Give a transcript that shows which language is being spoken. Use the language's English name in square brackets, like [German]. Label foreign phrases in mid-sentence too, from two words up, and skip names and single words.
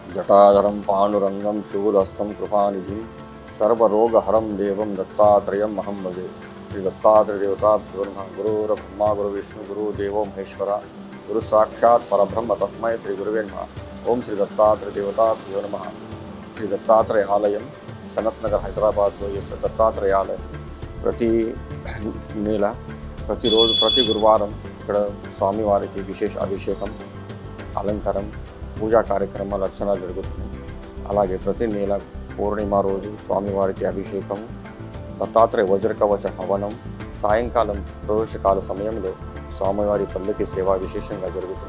[Sanskrit] जटाधरं पाण्डुरङ्गं शूलहस्तं कृपानिधिं सर्वरोगहरं देवं दत्तात्रेयम् अहं भजे। श्री दत्तात्रेयदेवताभ्यो नमः। गुरुर्ब्रह्मा गुरुर्विष्णु गुरुदेवो महेश्वरा गुरु साक्षात् परब्रह्म तस्मै श्री गुरुवे नमः। ओम श्री दत्तात्रेयदेवताभ्यो नमः। [Telugu] श्री दत्तात्रेय आलयं सनत नगर హైదరాబాద్లో ఈ దత్తాత్రేయ ఆలయం ప్రతి నెల ప్రతిరోజు ప్రతి గురువారం ఇక్కడ స్వామివారికి విశేష అభిషేకం అలంకారం పూజా కార్యక్రమాలు అర్చనలు జరుగుతున్నాయి. అలాగే ప్రతి నెల పూర్ణిమ రోజు స్వామివారికి అభిషేకం దత్తాత్రేయ వజ్రకవచ హవనం సాయంకాలం ప్రదోషకాల సమయంలో స్వామివారి పల్లకి సేవ విశేషంగా జరుగుతుంది.